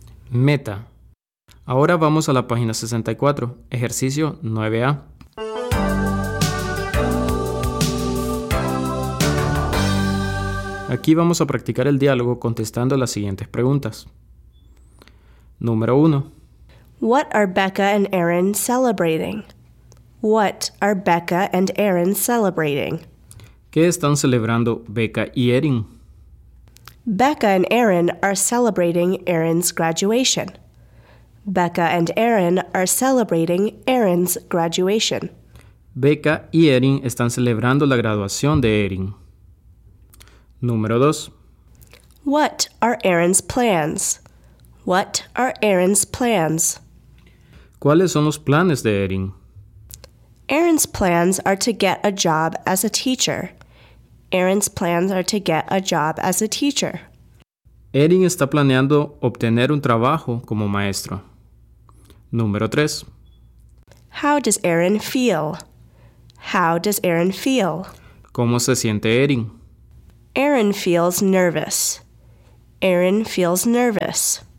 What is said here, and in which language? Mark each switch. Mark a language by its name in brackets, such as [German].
[Spanish] Meta. Ahora vamos a la página 64, ejercicio 9A. Aquí vamos a practicar el diálogo contestando las siguientes preguntas. Número 1. [English] What are Becca and Aaron celebrating? What are Becca and Aaron celebrating? [Spanish] ¿Qué están celebrando Becca y Erin? [English] Becca and Aaron are celebrating Aaron's graduation. Becca and Aaron are celebrating Aaron's graduation. [Spanish] Becca y Erin están celebrando la graduación de Erin. Número 2. [English] What are Aaron's plans? What are Aaron's plans? [Spanish] ¿Cuáles son los planes de Erin? [English] Aaron's plans are to get a job as a teacher. Aaron's plans are to get a job as a teacher. [Spanish] Erin está planeando obtener un trabajo como maestro. Número 3. [English] How does Aaron feel? How does Aaron feel? [Spanish] ¿Cómo se siente Erin? [English] Aaron feels nervous. Aaron feels nervous.